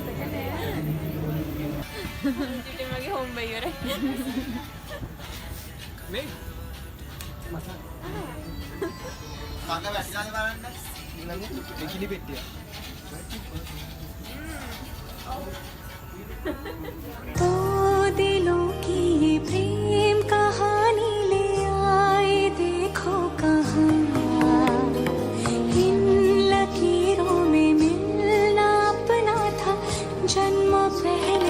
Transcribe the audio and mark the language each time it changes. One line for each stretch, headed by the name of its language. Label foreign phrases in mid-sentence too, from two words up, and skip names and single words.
Sinhala: මගේ හොම්බ ඉවරයි. මේ කන්න වැටිලානේ බලන්න ඊළඟ කිලි පෙට්ටිය
Hindi: तो दिलों की ये प्रेम कहानी ले आए देखो कहाँ इन लकीरों में मिलना अपना था जन्म पहले